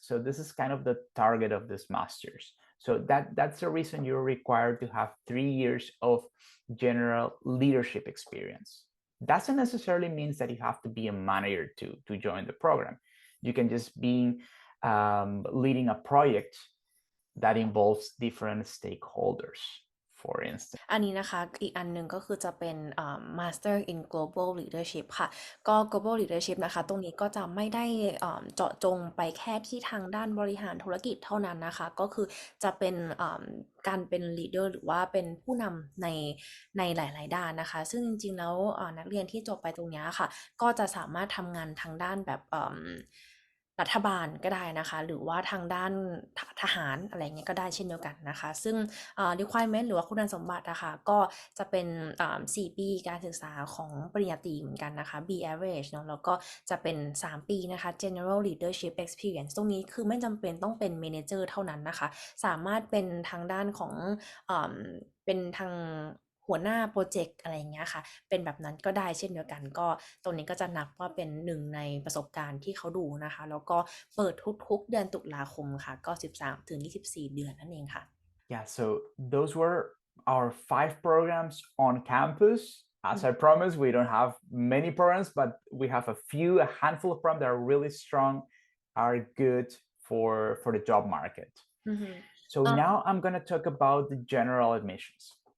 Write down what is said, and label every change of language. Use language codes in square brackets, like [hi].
[en] So this is kind of the target of this master's. So that's the reason you're required to have 3 years of general leadership experience. Doesn't necessarily mean that you have to be a manager to join the program. You can just be leading a project that involves different stakeholders, for instance. [th] อันนี้นะคะอีกอันหนึ่งก็คือจะเป็น Master in Global Leadership ค่ะก็ Global Leadership นะคะตรงนี้ก็จะไม่ได้เจาะจงไปแค่ที่ทางด้านบริหารธุรกิจเท่านั้นนะคะก็คือจะเป็นการเป็น leader หรือว่าเป็นผู้นำในหลายๆด้านนะคะซึ่งจริงๆแล้วนักเรียนที่จบไปตรงนี้ค่ะก็จะสามารถทำงานทางด้านแบบ รัฐบาลก็ได้นะคะหรือว่าทางด้านทหารอะไรเงี้ยก็ได้เช่นเดียวกันนะคะซึ่งrequirement หรือว่าคุณสมบัตินะคะก็จะเป็น4 ปีการศึกษาของปริญญาตรีเหมือนกันนะคะ B average เนาะแล้วก็จะเป็น3 ปีนะคะ General Leadership Experience ตรงนี้คือไม่จำเป็นต้องเป็น Manager เท่านั้นนะคะสามารถเป็นทางด้านของ เป็นทางหัวหน้าโปรเจกต์อะไรอย่างเงี้ยค่ะเป็นแบบนั้นก็ได้เช่นเดียวกันก็ตรงนี้ก็จะนับว่าเป็นหนึ่งในประสบการณ์ที่เขาดูนะคะแล้วก็เปิดทุกๆเดือนตุลาคมค่ะก็13ถึง24 เดือนนั่นเองค่ะ [en] Yeah, so those were our 5 programs on campus. As I promised, we don't have many programs, but we have a handful of programs that are really strong, are good for the job market. So now I'm going to talk about the general admissions.